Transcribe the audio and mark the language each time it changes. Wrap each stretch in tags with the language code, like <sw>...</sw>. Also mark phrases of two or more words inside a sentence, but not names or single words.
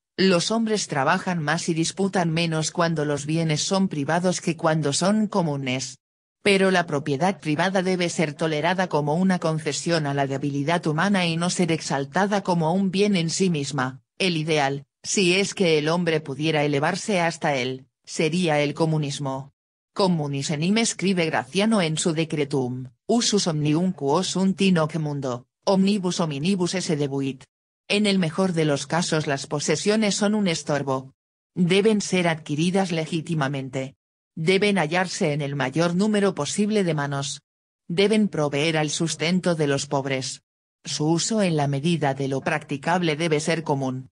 <es>Los hombres trabajan más y disputan menos cuando los bienes son privados que cuando son comunes. Pero la propiedad privada debe ser tolerada como una concesión a la debilidad humana y no ser exaltada como un bien en sí misma. El ideal, si es que el hombre pudiera elevarse hasta él, sería el comunismo.</es> <la>Communis enim</la> <es>escribe Graciano en su Decretum,</es> <la>usus omnium quos sunt in hoc mundo, omnibus hominibus esse debuit.</la> <es>En el mejor de los casos las posesiones son un estorbo. Deben ser adquiridas legítimamente. Deben hallarse en el mayor número posible de manos. Deben proveer al sustento de los pobres. Su uso en la medida de lo practicable debe ser común.</es>